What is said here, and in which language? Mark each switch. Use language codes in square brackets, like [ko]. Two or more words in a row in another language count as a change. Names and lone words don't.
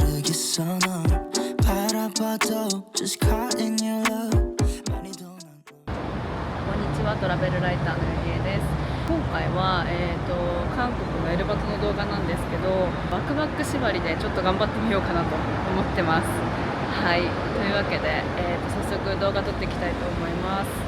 [ko] 있어 널 바라봐도 [en] just caught in your love [ko] 많이 더 [ja] こんにちは、トラベルライターのゆりえです。今回は、韓国のエルバトの動画なんですけど、バックバック縛りでちょっと頑張ってみようかなと思ってます。はい、というわけで、早速動画撮っていきたいと思います。